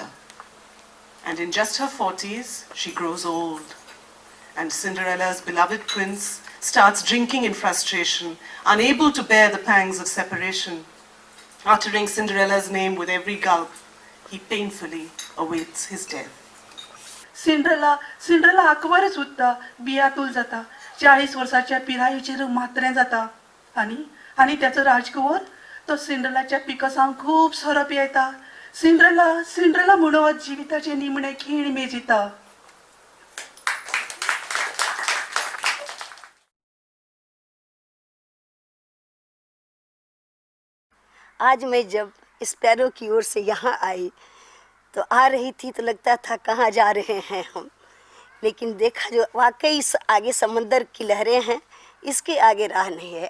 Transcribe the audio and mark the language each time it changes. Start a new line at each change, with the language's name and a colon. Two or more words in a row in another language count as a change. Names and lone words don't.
English: And in just her 40s, she grows old. And Cinderella's beloved prince starts drinking in frustration, unable to bear the pangs of separation. Uttering Cinderella's name with every gulp, he painfully awaits his death.
Konkani: सिंड्रेला आकवारच उरता, बियातूल जाता, 40 वर्साच्या पिरायेचेर मात्रें जाता. आनी त्याचो राजकुंवर तो सिंड्रेलाच्या पिकसांक खूब सोरो पियेता. सिंड्रेला म्हणून जिविताचे निमणे खीण मेजिता.
Hindi: आज मैं जब स्पैरो की ओर से यहाँ आई तो आ रही थी तो लगता था कहाँ जा रहे हैं हम, लेकिन देखा जो वाकई आगे समंदर की लहरें हैं, इसके आगे राह नहीं है.